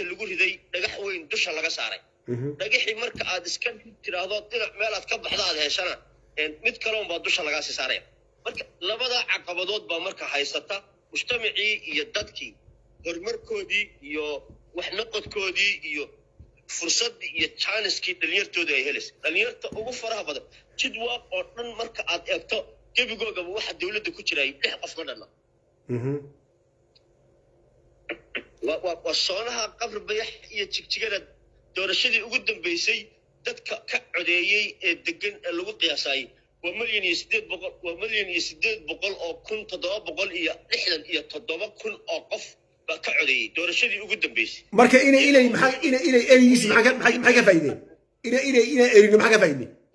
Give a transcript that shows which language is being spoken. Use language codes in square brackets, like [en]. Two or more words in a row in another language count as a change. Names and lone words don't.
[so] lagu riday dhagax weyn dusha laga saaray dhagaxii marka aad iska tiraahdo dhinac meel aad ka baxda aad heshana mid kale unbaa dusha lagaa sii saaraya marka labada caqabadood baa marka haysata mujtamacii iyo dadkii horumarkoodii iyo wax noqodkoodii iyo fursaddii iyo jaaniskii dhalinyartooda ay helaysa dhalinyarta ugu faraha badan jid waaq oo dhan marka aad eegto gebigoogaba waxa dawladda ku jiray 6 qof ma dhanna وصونها قبر بيح يتجينا doorashadii ugu dambeysay dadka ka codeeyay ee degan lagu qiyaasay waa milyan iyo 800 oo kun 767 kun oo qof baa ka codeeyay doorashadii ugu dambeysay marka inay erigiis maxay ka faa'iideen inay erigna maxay ka faa'iideen